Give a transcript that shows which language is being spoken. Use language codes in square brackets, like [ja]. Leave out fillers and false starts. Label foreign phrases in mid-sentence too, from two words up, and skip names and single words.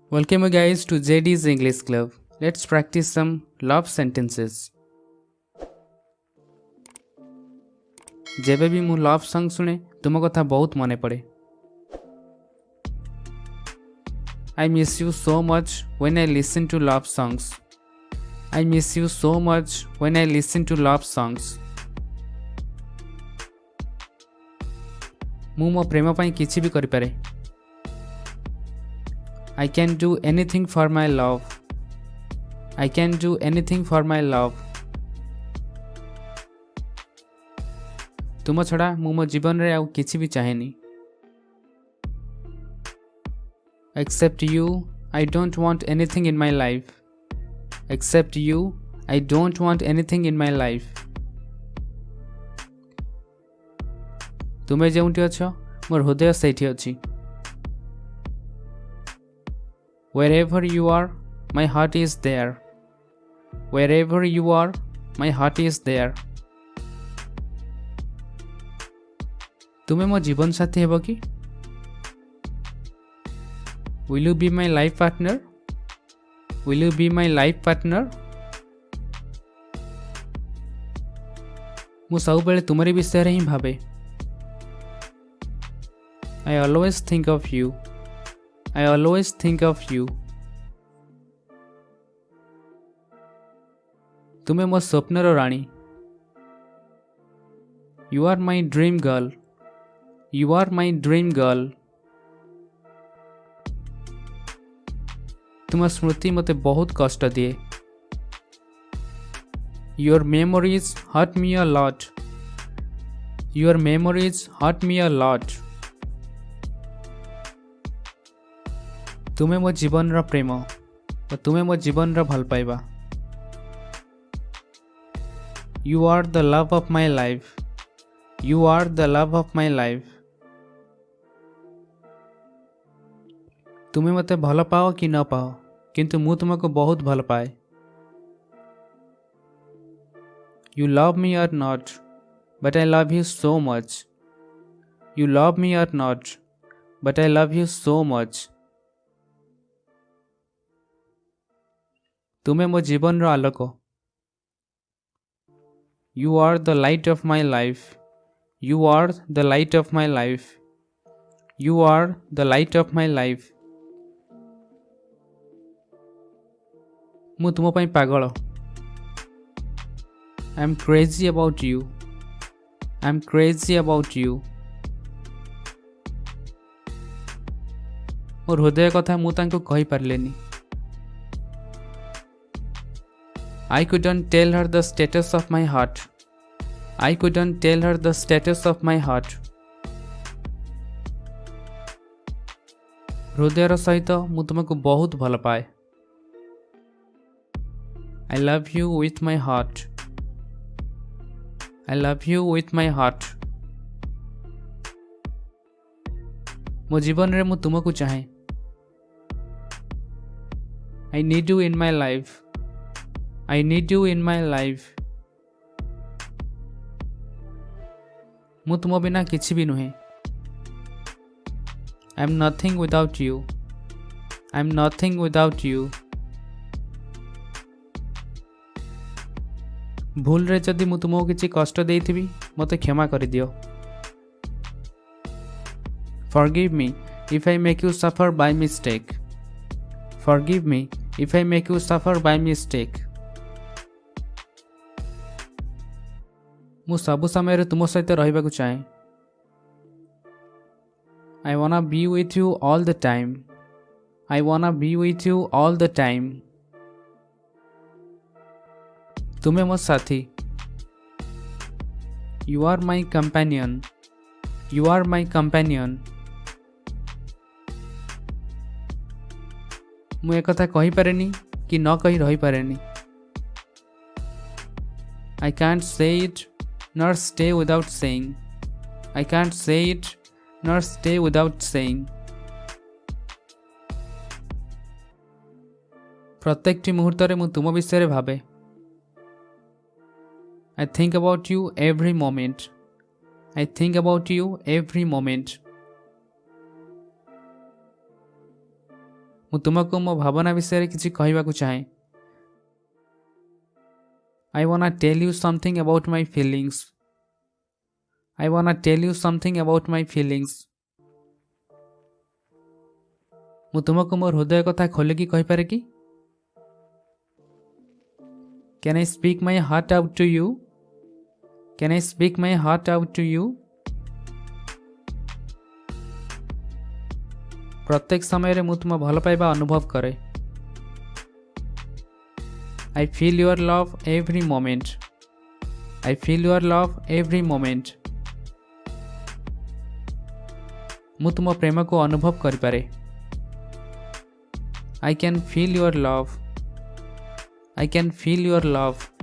[en] Welcome you guys to JD's English Club. Let's practice some love sentences. [or] ଯେବେ ବି ମୁଁ [en] love song [or] ଶୁଣେ ତୁମ କଥା ବହୁତ ମନେ ପଡ଼େ. [en] I miss you so much when I listen to love songs. I miss you so much when I listen to love songs. [or] ମୁଁ ମୋ ପ୍ରେମ ପାଇଁ କିଛି ବି କରି ପାରେ. [en] I can do anything for my love. I can do anything for my love. [or] ତୁମ ଛଡ଼ା ମୁଁ ମୋ ଜୀବନ ରେ ଆଉ କିଛି ବି ଚାହେଁନି. [en] Except you, I don't want anything in my life. Except you, I don't want anything in my life. [or] ତୁମେ ଯେଉଁଠି ଅଛ ମୋର ହୃଦୟ ସେଠି ଅଛି. [en] Wherever you are, my heart is there. Wherever you are, my heart is there. [or] ତୁମେ ମୋ ଜୀବନ ସାଥୀ ହେବ କି? [en] Will you be my life partner? Will you be my life partner? [or] ମୁଁ ସବୁ ବେଳେ ତୁମରି ବିଷୟ ରେ ହିଁ ଭାବେ. [en] I always think of you. I always think of you. [or] ତୁମେ ମୋ ସ୍ୱପ୍ନର ରାଣୀ. [en] You are my dream girl. You are my dream girl. [or] ତୁମ ସ୍ମୃତି ମତେ ବହୁତ କଷ୍ଟ ଦିଏ. [en] Your memories hurt me a lot. Your memories hurt me a lot. [or] ତୁମେ ମୋ ଜୀବନ ର ପ୍ରେମ ଔର ତୁମେ ମୋ ଜୀବନ ର ଭଲ ପାଇବା. [en] You are the love of my life. You are the love of my life. [or] ତୁମେ ମତେ ଭଲ ପାଅ କି ନ ପାଅ କିନ୍ତୁ ମୁଁ ତୁମକୁ ବହୁତ ଭଲ ପାଏ. [en] You love me or not, but I love you so much. You love me or not, but I love you so much. [or] ତୁମେ ମୋ ଜୀବନ ର ଆଲୋକ. [en] You are the light of my life. You are the light of my life. You are the light of my life. [or] ମୁଁ ତୁମ ପାଇଁ ପାଗଳ. [en] I am crazy about you. I am crazy about you. [or] ମୋର ହୃଦୟ କଥା ମୁଁ ତାଙ୍କୁ କହି ପାରିଲିନି. [en] I couldn't tell her the status of my heart. I couldn't tell her the status of my heart. [or] ହୃଦୟର ସହିତ ମୁଁ ତୁମକୁ ବହୁତ ଭଲ ପାଏ. [en] I love you with my heart. I love you with my heart. [or] ମୋ ଜୀବନ ରେ ମୁଁ ତୁମକୁ ଚାହେଁ. [en] I need you in my life. I need you in my life. [or] ମୁଁ ତୁମ ବିନା କିଛି ବି ନୁହେଁ. [en] I am nothing without you. I am nothing without you. [or] ଭୁଲ ରେ ଯଦି ମୁଁ ତୁମକୁ କିଛି କଷ୍ଟ ଦେଇଥିବି ମତେ କ୍ଷମା କରି ଦିଅ. [en] Forgive me if I make you suffer by mistake. Forgive me if I make you suffer by mistake. [or] ମୁଁ ସବୁ ସମୟ ରେ ତୁମ ସହିତ ରହିବା କୁ ଚାହେଁ. [en] I wanna be with you all the time. I wanna be with you all the time. [or] ତୁମେ ମୋ ସାଥୀ. [en] You are my companion. You are my companion. [or] ମୁଁ ଏକ କଥା କହି ପାରେନି କି ନ କହି ରହି ପାରେନି. [en] I can't say it nor stay without saying. I can't say it nor stay without saying. [or] ପ୍ରତ୍ୟେକଟି ମୁହୂର୍ତ୍ତ ରେ ମୁଁ ତୁମ ବିଷୟ ରେ ଭାବେ. [en] I think about you every moment. I think about you every moment. [or] ମୁଁ ତୁମକୁ ମୋ ଭାବନା ବିଷୟରେ କିଛି କହିବାକୁ ଚାହେଁ। [en] I wanna tell you something about my feelings. I wanna tell you something about my feelings. [or] ମୁଁ ତୁମକୁ ମୋ ହୃଦୟ କଥା ଖୋଲିକି କହିପାରେ କି? [en] Can I speak my heart out to you? Can I speak my heart out to you? [or] ପ୍ରତ୍ୟେକ ସମୟ ମୁଁ ତୁମ ଭଲ ପାଇବା ଅନୁଭବ କରେ। [en] I feel your love every moment. I feel your love every moment. [or] ମୁଁ ତୁମ ପ୍ରେମକୁ ଅନୁଭବ କରିପାରେ। [en] I can feel your love. I can feel your love.